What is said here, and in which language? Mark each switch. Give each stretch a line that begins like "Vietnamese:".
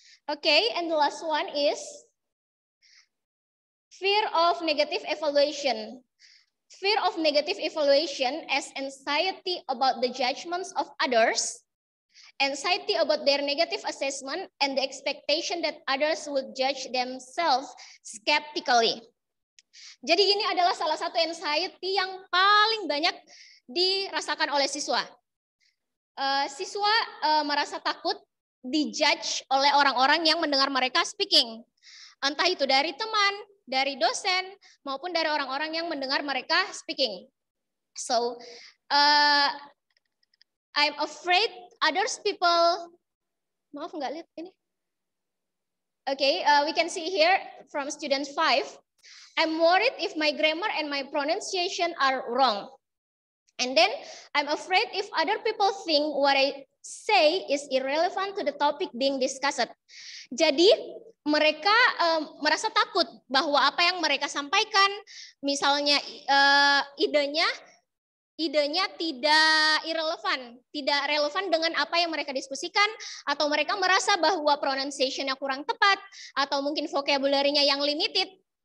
English: Okay, and the last one is fear of negative evaluation. Fear of negative evaluation as anxiety about the judgments of others, anxiety about their negative assessment, and the expectation that others would judge themselves skeptically.
Indonesian: Jadi ini adalah salah satu anxiety yang paling banyak dirasakan oleh siswa. Siswa merasa takut dijudge oleh orang-orang yang mendengar mereka speaking. Entah itu dari teman, dari dosen, maupun dari orang-orang yang mendengar mereka speaking.
English: So, I'm afraid others people,
Indonesian: maaf nggak lihat ini.
English: Okay, we can see here from student 5. I'm worried if my grammar and my pronunciation are wrong. And then I'm afraid if other people think what I say is irrelevant to the topic being discussed.
Indonesian: Jadi mereka merasa takut bahwa apa yang mereka sampaikan, misalnya idenya tidak relevan dengan apa yang mereka diskusikan, atau mereka merasa bahwa pronunciation-nya kurang tepat, atau mungkin vocabulary-nya yang limited.